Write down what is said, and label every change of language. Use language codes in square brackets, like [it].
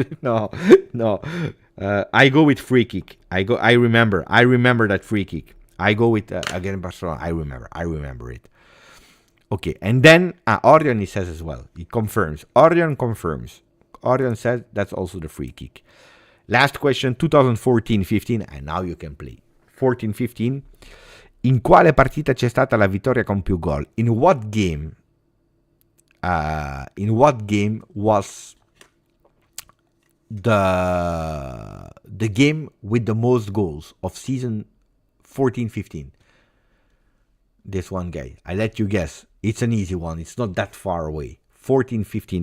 [en] No. I go with free kick. I remember that free kick. I go with again Barcelona. I remember it. Okay, and then Orion he says as well. He confirms. Orion confirms. Orion says that's also the free kick. Last question, 2014-15, and now you can play. 14-15. [it] In quale partita c'è stata la vittoria con più gol? [en] In what game was the game with the most goals of season 14-15? This one, guy. I let you guess. It's an easy one. It's not that far away. 14-15.